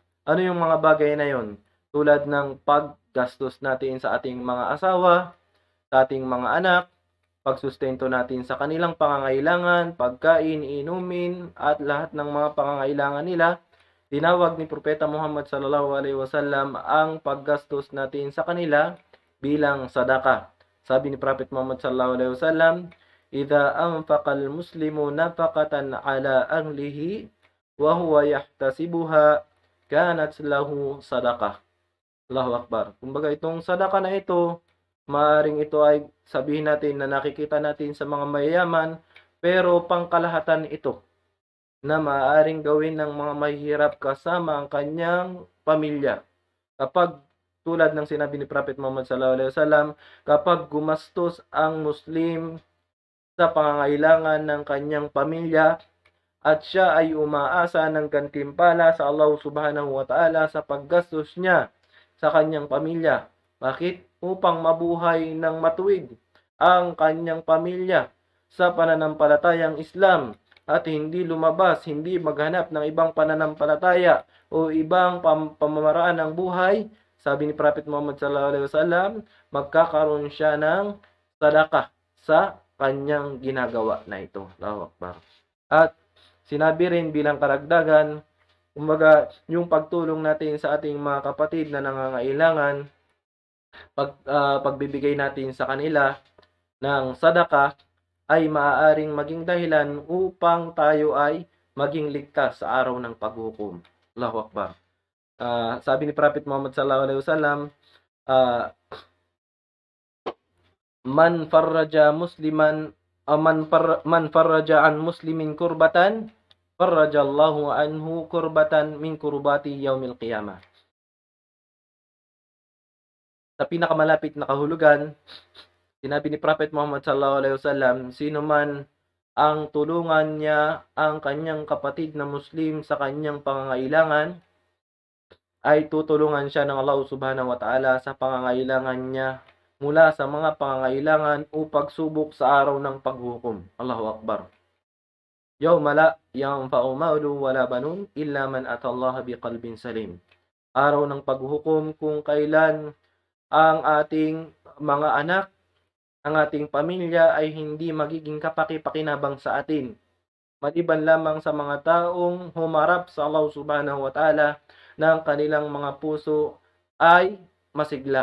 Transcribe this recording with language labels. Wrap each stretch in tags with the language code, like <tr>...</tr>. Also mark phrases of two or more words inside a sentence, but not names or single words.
<tl>Ano yung mga bagay na yon? Tulad ng paggastos natin sa ating mga asawa, sa ating mga anak, pagsustento natin sa kanilang pangangailangan, pagkain, inumin, at lahat ng mga pangangailangan nila. Tinawag ni Propeta Muhammad</tl> <ar>صلى الله عليه وسلم</ar> <tl>ang paggastos natin sa kanila bilang sadaka. Sabi ni Prophet</tl> <ar>Muhammad صلى الله عليه وسلم إذا أنفق المسلم نفقة على أهله وهو يحتسبها كانت له صدقة." الله أكبر.</ar> <tl>Kumbaga itong sadaka na ito, maaaring ito ay sabihin natin na nakikita natin sa mga mayayaman, pero pangkalahatan ito na maaaring gawin ng mga mahihirap kasama ang kanyang pamilya. Kapag tulad ng sinabi ni Prophet Muhammad</tl> <ar>صلى الله عليه وسلم,</ar> <tl>kapag gumastos ang Muslim sa pangangailangan ng kanyang pamilya at siya ay umaasa ng gantimpala sa Allah</tl> <ar>سبحانه وتعالى</ar> <tl>sa paggastos niya sa kanyang pamilya. Bakit? Upang mabuhay ng matuwid ang kanyang pamilya sa pananampalatayang Islam at hindi lumabas, hindi maghanap ng ibang pananampalataya o ibang pamamaraan ng buhay. Sabi ni Prophet Muhammad</tl> <ar>صلى الله عليه وسلم,</ar> <tl>magkakaroon siya ng sadaka sa kanyang ginagawa na ito.</tl> <ar>الله أكبر.</ar> <tl>At sinabi rin bilang karagdagan, kumbaga yung pagtulong natin sa ating mga kapatid na nangangailangan, pagbibigay natin sa kanila ng sadaka ay maaaring maging dahilan upang tayo ay maging ligtas sa araw ng paghukom.</tl> <ar>الله أكبر.</ar> <tl>Sabi ni Prophet</tl> <ar>Muhammad صلى الله عليه وسلم من فرج مسلما من فرج عن مسلم كربة فرج الله عنه كربة من كرب يوم القيامة.</ar> <tl>Sa pinakamalapit na kahulugan, sinabi ni Prophet Muhammad</tl> <ar>صلى الله عليه وسلم,</ar> <tl>sino man ang tulungan niya ang kanyang kapatid na Muslim sa kanyang pangangailangan, ay tutulungan siya ng Allah</tl> <ar>سبحانه وتعالى</ar> <tl>sa pangangailangan niya mula sa mga pangangailangan o pagsubok sa araw ng paghukom.</tl> <ar>الله أكبر. يوم لا ينفع مال ولا بنون إلا من أتى الله بقلب سليم.</ar> <tl>Araw ng paghukom kung kailan ang ating mga anak, ang ating pamilya ay hindi magiging kapaki-pakinabang sa atin. Maliban lamang sa mga taong humarap sa Allah</tl> <ar>سبحانه وتعالى</ar> <tl>ng kanilang mga puso ay masigla.</tl>